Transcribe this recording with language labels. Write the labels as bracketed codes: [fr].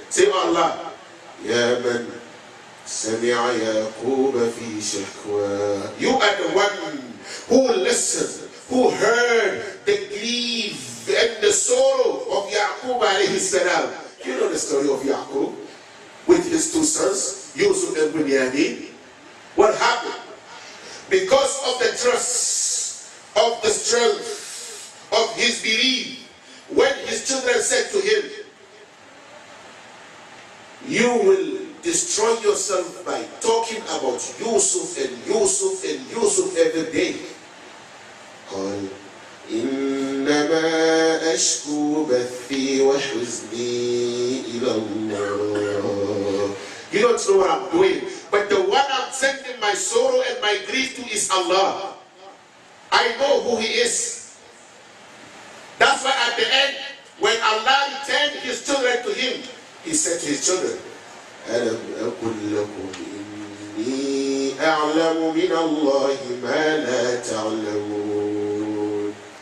[en] Say, oh Allah, [ar] يَا مَنْ سمع يعقوب في شكوى. [en] You are the one who listened, who heard the grief and the sorrow of Yaqub alayhi salam. You know the story of Yaqub with his two sons, Yusuf and Bunyamin. What happened? Because of the trust of the strength of his belief when his children said to him, you will destroy yourself by talking about Yusuf and Yusuf and Yusuf every day. [ar] قال إنما أشكو بثي وحزني إلى الله. [en] You don't know what I'm doing, but the one I'm sending my sorrow and my grief to is Allah. I know who He is. That's why at the end, when Allah returned His children to Him, He said to His children, [ar] أَلَمْ أَقُلْ لَكُمْ إِنِّي أَعْلَمُ مِنَ اللَّهِ مَا لَا تَعْلَمُونَ.